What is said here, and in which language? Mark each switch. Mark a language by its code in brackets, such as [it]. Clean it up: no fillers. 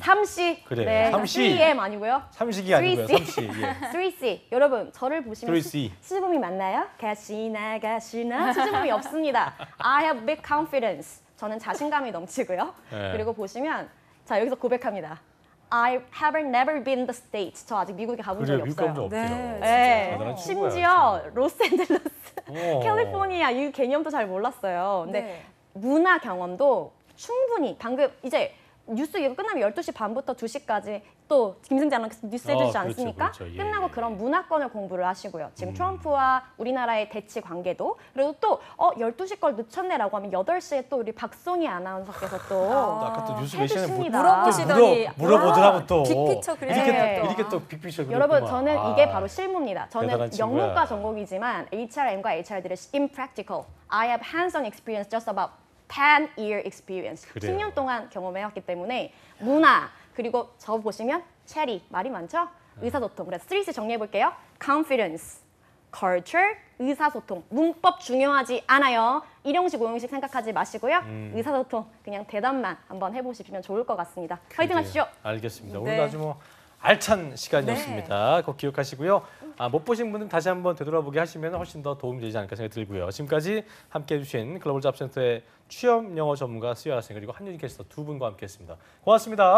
[ko] 3C. 그래, 네, 3C. 3M 아니고요. 삼식이 아니고요. 3C. 3C. 예. 3C. 여러분, 저를 보시면 3C. 수줍음이 맞나요? 가시나 가시나 수줍음이 없습니다. [en] I have big confidence. [ko] 저는 자신감이 넘치고요. 네. 그리고 보시면 자, 여기서 고백합니다. [en] I haven't never been the States. [ko] 저 아직 미국에 가본 그래요. 적이 미국 없어요. 가본 적 없대요. 네, 네. 대단한 친구야, 심지어 친구. 로스앤젤레스, 어. 캘리포니아 이 개념도 잘 몰랐어요. 근데 네. 문화 경험도 충분히 방금 이제 뉴스 이거 끝나면 12시 반부터 2시까지 또 김승재 아나운서 뉴스 해주시지 그렇죠, 않습니까? 그렇죠. 예, 끝나고 예. 그런 문화권을 공부를 하시고요. 지금 트럼프와 우리나라의 대치 관계도 그리고 또 12시 걸 늦췄네라고 하면 8시에 또 우리 박송희 아나운서께서 또 아까 또 뉴스 몇 시간에 해주십니다. 물어보시더니 물어보더라고 또. 빅피처 이렇게 그리셨어요. 이렇게 또 빅피처 그렸구만. 여러분 저는 이게 아. 바로 실무입니다. 저는 대단한 친구야. 영문과 전공이지만 HRM과 HR들은 impractical. [en] I have hands-on experience just about 10-year experience. [ko] 그래요. 10년 동안 경험해왔기 때문에 문화 그리고 저 보시면 체리 말이 많죠? 의사소통. 그래서 3C 정리해볼게요. confidence, culture, 의사소통. 문법 중요하지 않아요. 일용식, 오용식 생각하지 마시고요. 의사소통 그냥 대답만 한번 해보시면 좋을 것 같습니다. 화이팅 하십시오. 알겠습니다. 네. 오늘 아주 뭐 알찬 시간이었습니다. 꼭 기억하시고요. 못 보신 분은 다시 한번 되돌아보게 하시면 훨씬 더 도움이 되지 않을까 생각이 들고요. 지금까지 함께해 주신 글로벌 잡센터의 취업 영어 전문가 수야 학생 그리고 한유진 캐스터 두 분과 함께했습니다. 고맙습니다.